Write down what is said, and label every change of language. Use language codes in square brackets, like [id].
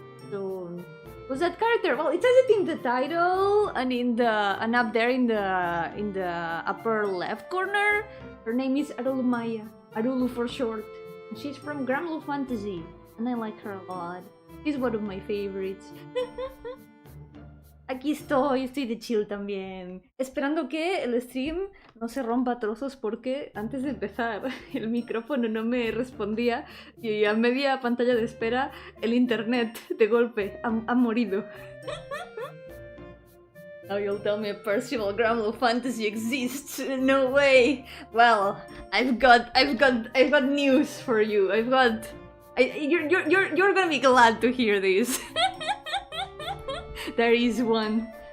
[en] So who's that character? Well, it says it in the title and up there in the upper left corner. Her name is Arulumaya. Arulu for short. And she's from Granblue Fantasy, and I like her a lot. She's one of my favorites. [es] Aquí estoy de chill también. Esperando que el stream no se rompa a trozos porque antes de empezar el micrófono no me respondía y a media pantalla de espera el internet de golpe ha morido. [en] Now you'll tell me a personal Granblue Fantasy exists? No way! Well, I've got news for you. You're gonna be glad to hear this. There is one.